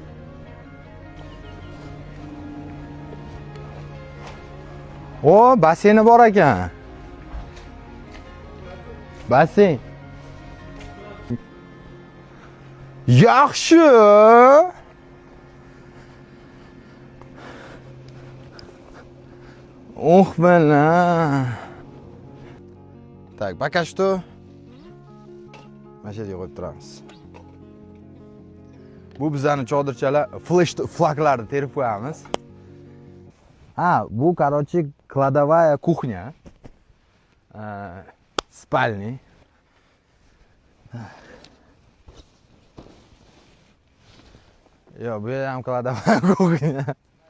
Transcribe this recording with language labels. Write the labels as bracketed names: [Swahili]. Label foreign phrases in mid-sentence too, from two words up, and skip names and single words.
[Uzbek] O, basseyni bor ekan. Basseyn. Yaxshi. Oh bana. [Russian] Так, пока что [Uzbek] mana shu yerga qo'yib turamiz. Bu bizlarning chodirchalar flash flaglarni terib qo'yamiz. Ha, bu [Russian] короче кладовая кухня. Спальни. [Uzbek] Yo, bu ham [Russian] кладовая кухня.